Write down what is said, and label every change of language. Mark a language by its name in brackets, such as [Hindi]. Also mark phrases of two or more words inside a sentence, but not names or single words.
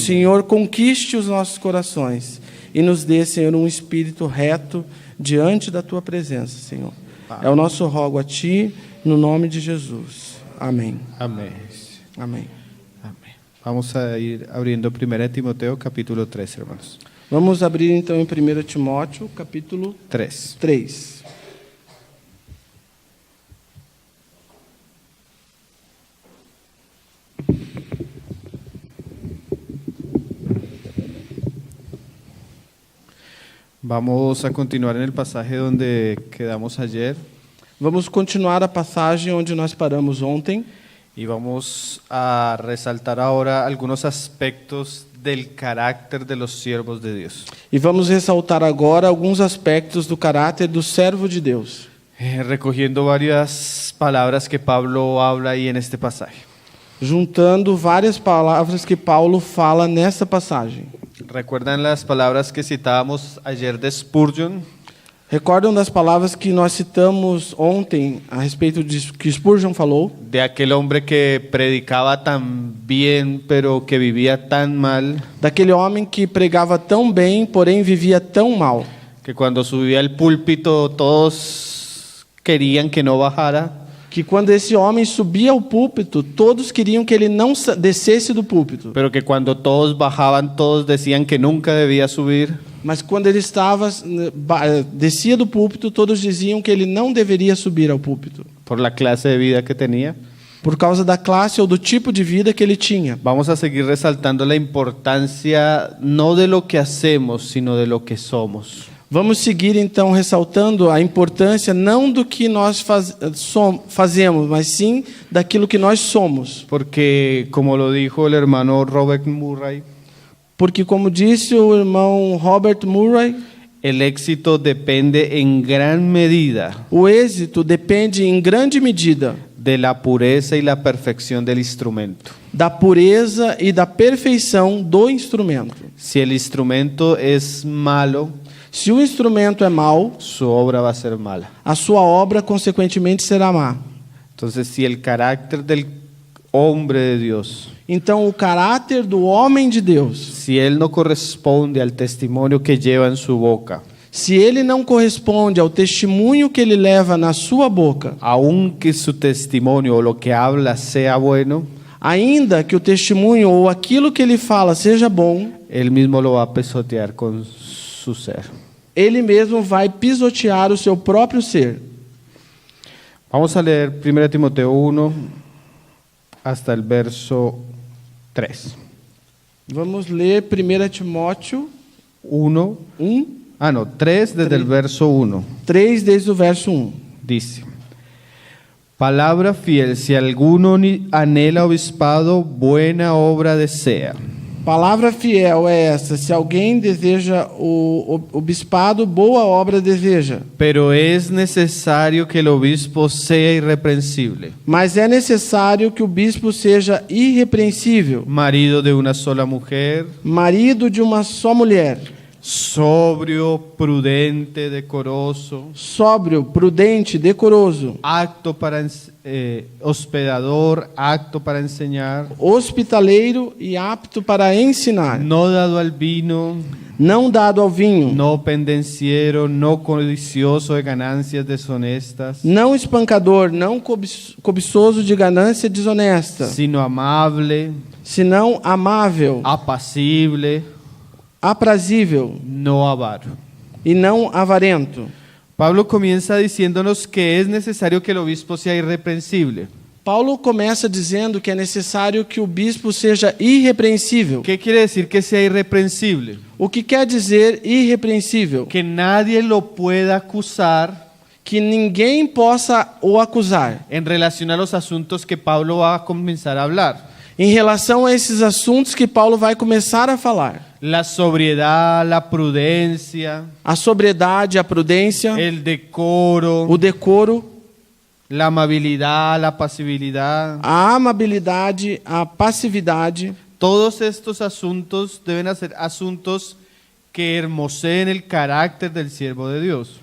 [Portuguese] O Senhor conquiste os nossos corações e nos dê, Senhor, um espírito reto diante da Tua presença, Senhor. Amém. É o nosso rogo a Ti, no nome de Jesus. Amém. Amém. Amém. [Spanish] Amém. Vamos a ir abrindo 1 Timoteo, capítulo 3, hermanos. [Portuguese] Vamos abrir então em 1 Timóteo, capítulo 3. [Spanish] Vamos a continuar en el pasaje donde quedamos ayer. [Portuguese] Vamos continuar a passagem onde nós paramos ontem. [Spanish] Y vamos a resaltar ahora algunos aspectos del carácter de los siervos de Dios. [Portuguese] E vamos ressaltar agora alguns aspectos do caráter do servo de Deus. [Spanish] Recogiendo varias palabras que Pablo habla ahí en este pasaje. [Portuguese] Juntando várias palavras que Paulo fala nessa passagem. [Spanish] ¿Recuerdan las palabras que citábamos ayer de Spurgeon? [Portuguese] Recordam das palavras que nós citamos ontem a respeito de que Spurgeon falou? [Spanish] De aquel hombre que predicaba tan bien, pero que vivía tan mal. [Portuguese] Daquele homem que pregava tão bem, porém vivia tão mal. [Spanish] Que cuando subía al púlpito todos querían que no bajara. [Portuguese] Que quando esse homem subia ao púlpito, todos queriam que ele não descesse do púlpito. [Spanish] Pero que cuando todos bajaban, todos decían que nunca debía subir. [Portuguese] Mas quando ele descia do púlpito, todos diziam que ele não deveria subir ao púlpito. [Spanish] Por la clase de vida que tenía. [Portuguese] Por causa da classe ou do tipo de vida que ele tinha. [Spanish] Vamos a seguir resaltando la importancia no de lo que hacemos, sino de lo que somos. [Portuguese] Vamos seguir então ressaltando a importância não do que nós fazemos, mas sim daquilo que nós somos. [Spanish] Porque, como lo dijo el hermano Robert Murray, [Portuguese] porque como disse o irmão Robert Murray, [Spanish] el éxito depende en gran medida. [Portuguese] O êxito depende em grande medida [Spanish] de la pureza y la perfección del instrumento. [Portuguese] Da pureza e da perfeição do instrumento. [Spanish] Si el instrumento es malo, [Portuguese] se o instrumento é mau, [Spanish] su obra va a ser mala. [Portuguese] A sua obra consequentemente será má. [Spanish] Entonces, si el carácter del hombre de Dios, [Portuguese] então o caráter do homem de Deus, [Spanish] si él no corresponde al testimonio que lleva en su boca, [Portuguese] se ele não corresponde ao testemunho que ele leva na sua boca, [Spanish] aunque su testimonio o lo que habla sea bueno, [Portuguese] ainda que o testemunho ou aquilo que ele fala seja bom, [Spanish] él mismo lo va a pisotear con su ser. [Portuguese] Ele mesmo vai pisotear o seu próprio ser. [Spanish] Vamos a leer 1 Timoteo 1 hasta el verso 3. [Portuguese] Vamos ler 1 Timóteo [Spanish] 1. 3 desde el verso 1. [Portuguese] 3 desde o verso 1. [Spanish] Dice: Palabra fiel, si alguno anhela obispado, buena obra desea. [Portuguese] Palavra fiel é essa: se alguém deseja o bispado, boa obra deseja. [Spanish] Pero es necesario que el obispo sea irreprensible, [Portuguese] Mas é necessário que o bispo seja irrepreensível, [Spanish] marido de una sola mujer, [Portuguese] marido de uma só mulher, [Spanish] sobrio, prudente, decoroso, [Portuguese] sóbrio, prudente, decoroso, [Spanish] apto para hospedador, apto para enseñar, [Portuguese] hospitaleiro e apto para ensinar, [Spanish] no dado al vino, [Portuguese] não dado ao vinho, [Spanish] no pendenciero, no codicioso de ganancias deshonestas, [Portuguese] não espancador, não cobiçoso de ganância desonesta, [Spanish] sino amable, [Portuguese] senão amável, [Spanish] apacible, [Portuguese] aprazível [Spanish] no avaro. [Portuguese] e não avarento. [Spanish] Pablo comienza diciéndonos que es necesario que el obispo sea irreprensible. [Portuguese] Paulo começa dizendo que é necessário que o bispo seja irrepreensível. [Spanish] ¿Qué quiere decir que sea irreprensible? [Portuguese] O que quer dizer irrepreensível? [Spanish] Que nadie lo pueda acusar [Portuguese] Que ninguém possa o acusar [Spanish] en relación a los asuntos que Pablo va a comenzar a hablar. [Portuguese] em relação a esses assuntos que Paulo vai começar a falar. [Spanish] La sobriedad, la prudencia, [Portuguese] A sobriedade, a prudência, [Spanish] el decoro, [Portuguese] o decoro, [Spanish] la amabilidad, la pasibilidad. [Portuguese] a amabilidade, a passividade. [Spanish] Todos estos asuntos deben ser asuntos que hermoseen el carácter del siervo de Dios.